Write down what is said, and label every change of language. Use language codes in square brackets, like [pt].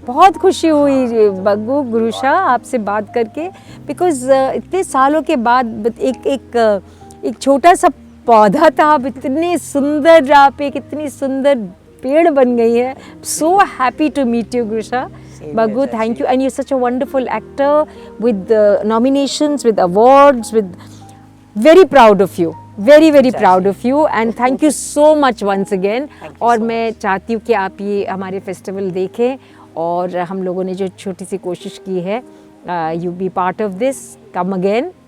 [hi] बहुत खुशी हुई बग्गू गुरुशा आपसे बात करके, बिकॉज इतने सालों के बाद एक छोटा सा पौधा था, आप इतने सुंदर, आप एक इतनी सुंदर पेड़ बन गई है। [en] So happy to meet you गुरुशा। Baggu, thank you, and you're such a wonderful actor with nominations, with awards, with very proud of you, very proud of you, and thank you so much once again. [hi] और मैं चाहती हूँ कि आप ये हमारे festival देखें, और हम लोगों ने जो छोटी सी कोशिश की है, [en] you be part of this, come again.